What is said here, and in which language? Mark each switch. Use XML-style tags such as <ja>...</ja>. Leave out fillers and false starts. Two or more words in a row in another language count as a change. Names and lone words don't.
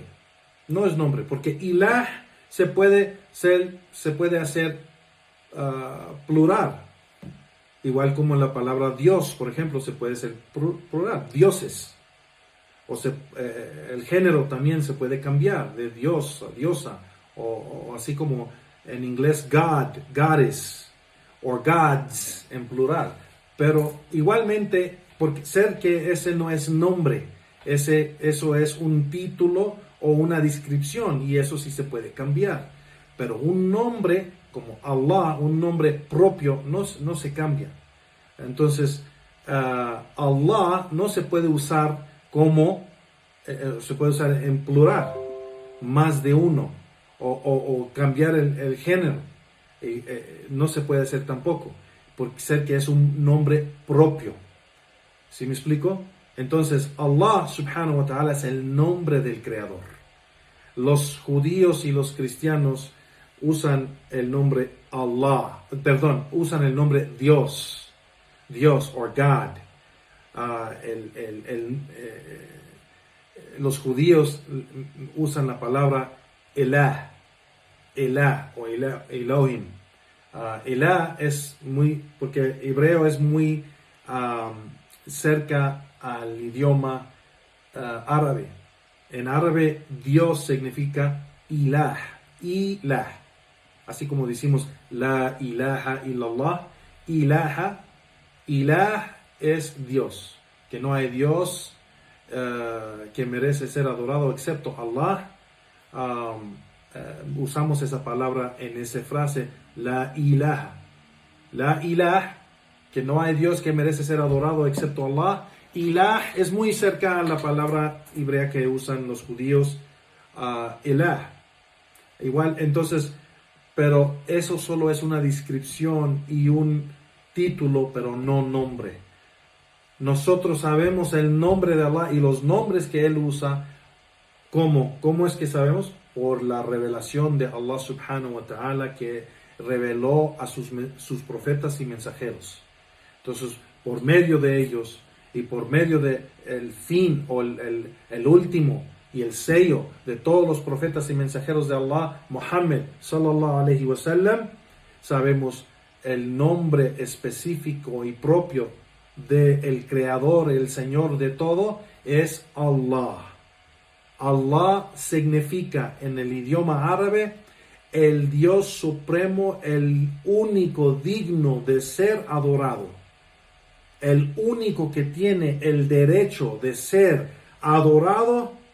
<es>No es nombre, porque Ilah se puede hacer plural. Igual como la palabra Dios, por ejemplo, se puede hacer plural, dioses. El género también se puede cambiar de Dios a diosa, o así como en inglés</es> <en>God, goddess,</en> <es>o gods en plural. Pero igualmente, porque ser que ese no es nombre, eso es un título o una descripción, y eso sí se puede cambiar. Pero un nombre como Allah, un nombre propio, no se cambia. Entonces, Allah no se puede usar se puede usar en plural, más de uno, o cambiar el género. No se puede hacer tampoco, porque sé que es un nombre propio. ¿Sí me explico? Entonces, Allah</es> <ar>سبحانه وتعالى</ar> <es>es el nombre del Creador. Los judíos y los cristianos usan el nombre Allah, usan el nombre Dios, o God. Los judíos usan la palabra Elah o Elohim. Elah es porque hebreo es muy cerca al idioma árabe. En árabe, Dios significa ilah, ilah. Así como decimos</es> <ar>لا إله إلا الله,</ar> <es>ilaha, ilah es Dios. Que no hay Dios que merece ser adorado excepto Allah. Usamos esa palabra en esa frase,</es> <ar>لا إله. لا إله,</ar> <es>que no hay Dios que merece ser adorado excepto Allah. Ilah es muy cerca a la palabra hebrea que usan los judíos, elah. Igual, entonces, pero eso solo es una descripción y un título, pero no nombre. Nosotros sabemos el nombre de Allah y los nombres que Él usa. ¿Cómo? ¿Cómo es que sabemos? Por la revelación de Allah</es> <ar>سبحانه وتعالى,</ar> <es>que reveló a sus profetas y mensajeros. Entonces, por medio de ellos y por medio de el fin o el último y el sello de todos los profetas y mensajeros de Allah, Muhammad</es> <ar>صلى الله عليه وسلم,</ar> <es>sabemos el nombre específico y propio del creador, el Señor de todo, es Allah. Allah significa en el idioma árabe el Dios supremo, el único digno de ser adorado, el único que tiene el derecho de ser adorado.</es>